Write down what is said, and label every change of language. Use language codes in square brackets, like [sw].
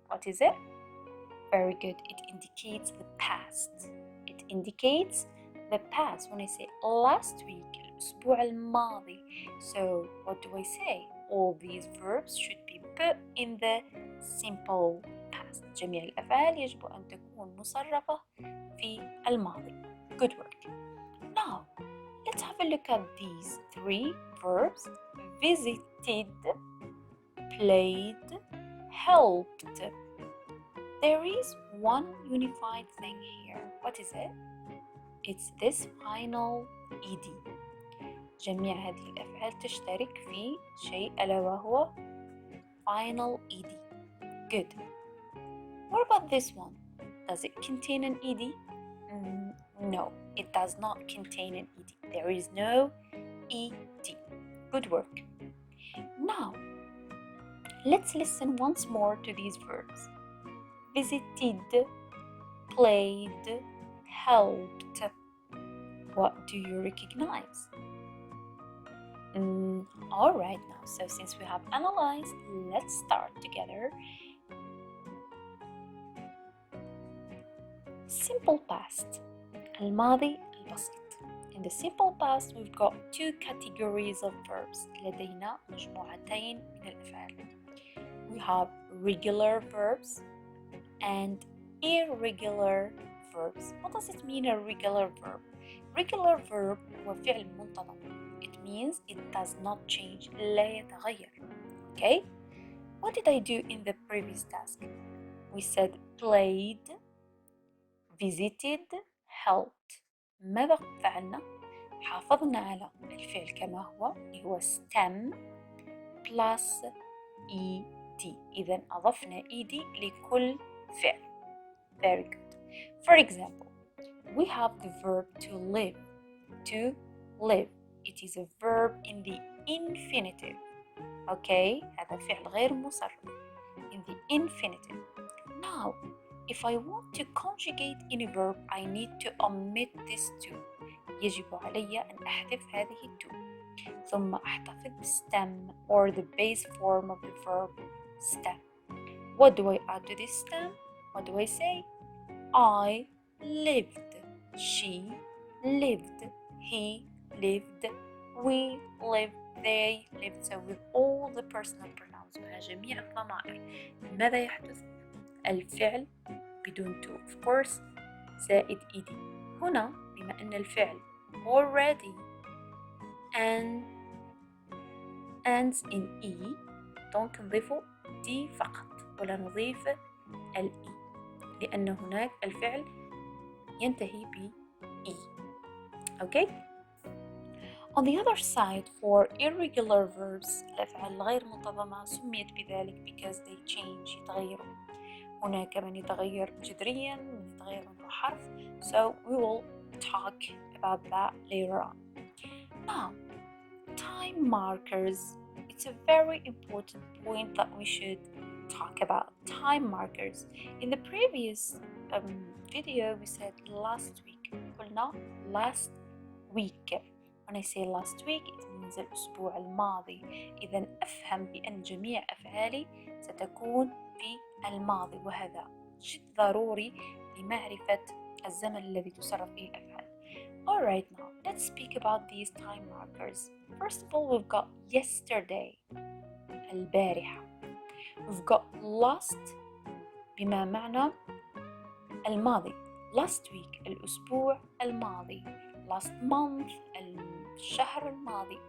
[en] What is it? Very good. It indicates the past. It indicates the past. When I say last week, [ar] الأسبوع الماضي. [en] So what do I say? All these verbs should be put in the simple past. [ar] جميع الأفعال يجب أن تكون مصرفة في الماضي. [en] Good work. Now, let's have a look at these three verbs. Visited, played, helped. There is one unified thing here. What is it? It's this final ed. [ar] جميع هذه الأفعال تشترك في شيء ألا وهو final ed. [en] Good. What about this one? Does it contain an ed? No, it does not contain an ed. There is no ed. Good work. Now, let's listen once more to these verbs. Visited, played, helped. What do you recognize? All right now, so since we have analyzed, let's start together. Simple past. [ar] الماضي البسيط. [en] In the simple past, we've got two categories of verbs. لدينا مجموعتين من الأفعال. We have regular verbs and irregular verbs. What does it mean, a regular verb? [ar] Regular verb هو فعل منتظم. [en] It means it does not change. [ar] لا يتغير. Okay? [en] What did I do in the previous task? We said played, visited, helped. [ar] ماذا فعلنا؟ حافظنا على الفعل كما هو اللي هو [en] stem plus ed. [ar] إذن أضفنا ed لكل فعل. [en] Very good. For example, we have the verb to live. To live. It is a verb in the infinitive. Okay? [ar] هذا فعل غير مصرف. [en] In the infinitive. Now, if I want to conjugate any verb, I need to omit this to. [ar] يجب علي أن أحذف هذه to. ثم أحتفظ [en] stem or the base form of the verb stem. What do I add to this stem? What do I say? I lived. She lived. He lived. We lived. They lived. So with all the personal pronouns [ar] مع جميع الضمائر ماذا يحدث؟ الفعل بدون [en] to of course زائد ed. [ar] هنا بما أن الفعل [en] already ends in e [ar] donc نضيف d فقط ولا نضيف ال e لأن هناك الفعل ينتهي ب e. [en] Okay? On the other side, for irregular verbs [ar] الأفعال الغير منتظمة سميت بذلك [en] because they change. [ar] يتغيروا. هناك من يتغير جذريا من يتغير منه حرف. [en] So we will talk about that later on. Now, time markers. It's a very important point that we should talk about. Time markers. In the previous video we said last week. قلنا last week. When I say last week, it means [ar] الأسبوع الماضي. إذا أفهم بأن جميع أفعالي ستكون في الماضي وهذا جد ضروري لمعرفة الزمن الذي تصرف فيه الأفعال. [en] Alright, now let's speak about these time markers. First of all, we've got yesterday, البارحة. We've got last [ar] بما معنى الماضي. [en] Last week [ar] الأسبوع الماضي. [en] Last month [ar] الشهر الماضي.